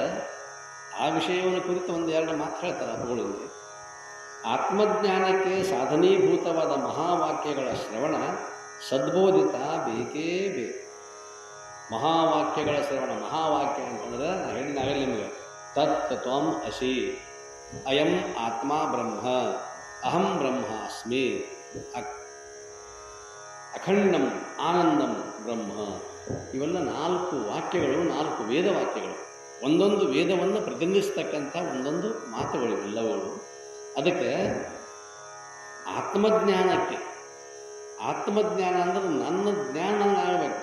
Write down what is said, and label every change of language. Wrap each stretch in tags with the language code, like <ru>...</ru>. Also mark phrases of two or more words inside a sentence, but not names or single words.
<kn>ಆ ವಿಷಯವನ್ನು ಕುರಿತು ಒಂದೆರಡು ಮಾತು ಹೇಳ್ತಾರೆ ಅವುಗಳಲ್ಲಿ. ಆತ್ಮಜ್ಞಾನಕ್ಕೆ ಸಾಧನೀಭೂತವಾದ ಮಹಾವಾಕ್ಯಗಳ ಶ್ರವಣ ಸದ್ಬೋಧಿತ ಬೇಕೇ ಬೇಕು. ಮಹಾವಾಕ್ಯಗಳ ಶ್ರವಣ, ಮಹಾವಾಕ್ಯ ಅಂತಂದ್ರೆ ನಾನು ಹೇಳಿದಾಗಲೇ ನಿಮಗೆ,</kn> <sa>ತತ್ ತ್ವಂ ಅಸಿ, ಅಯಂ ಆತ್ಮ ಬ್ರಹ್ಮ, ಅಹಂ ಬ್ರಹ್ಮಾಸ್ಮಿ, ಅಖಂಡಂ ಆನಂದಂ ಬ್ರಹ್ಮ.</sa> <kn>ಇವೆಲ್ಲ 4 ವಾಕ್ಯಗಳು, 4 ವೇದವಾಕ್ಯಗಳು. ಒಂದೊಂದು ವೇದವನ್ನು ಪ್ರತಿನಿಧಿಸ್ತಕ್ಕಂಥ ಒಂದೊಂದು ಮಾತುಗಳು ಇವೆಲ್ಲವುಗಳು. ಅದಕ್ಕೆ ಆತ್ಮಜ್ಞಾನಕ್ಕೆ, ಆತ್ಮಜ್ಞಾನ ಅಂದ್ರೆ ನನ್ನ ಜ್ಞಾನ ನನಗಾಗಬೇಕು.</kn>